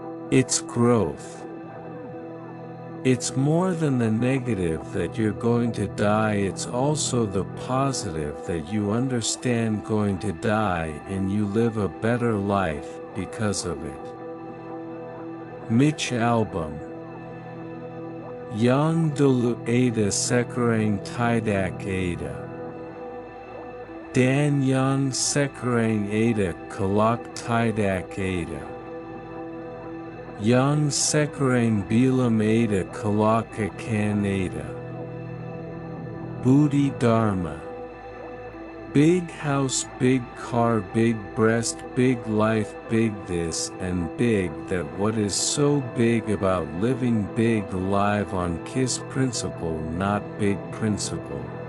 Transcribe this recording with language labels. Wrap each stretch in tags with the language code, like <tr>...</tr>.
<en>It's growth. It's more than the negative that you're going to die, it's also the positive that you understand going to die and you live a better life because of it. Mitch Albom.</en> <id>Yang dulu ada sekarang tidak ada. Dan yang sekarang ada kelak tidak ada. Yang sekarang belum ada kelak akan ada. Budi Dharma.</id> <en>Big house, big car, big breast, big life, big this and big that. What is so big about living big live on KISS principle, not big principle?</en>